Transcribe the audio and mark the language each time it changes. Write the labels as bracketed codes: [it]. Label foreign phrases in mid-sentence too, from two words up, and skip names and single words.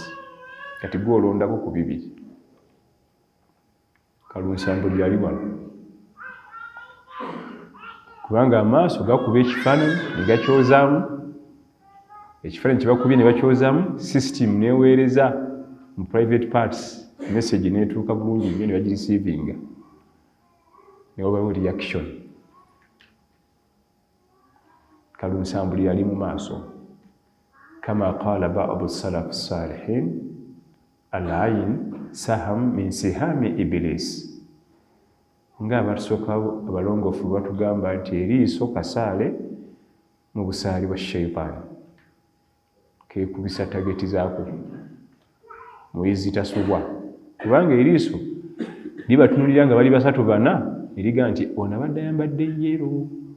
[lg] Kati gwolondako ku bibiri. Kalunsambo lyali wano, kubanga amaaso gakuba ekifaananyi ne gakyozaamu, ekifaananyi kye bakubye ne bakyozaamu, system neeweereza mu [en] private parts, [lg] message neetuuka bulungi nnyo ne bagirisiivinga, ne wabawo reaction. Kalunsambuli yali mu maaso. [ar] كما قال بعض السلف الصالحين، العين سهم من سهام إبليس. [lg] Nga abatusooka abalongoofu batugamba nti eriiso kasaale mu busaali bwa shayitaani, keekubisa tageti zaako, muyizi tasubwa. Kubanga eriiso libatunulira nga bali 3-4 eriga nti ono abadde ayambadde yero.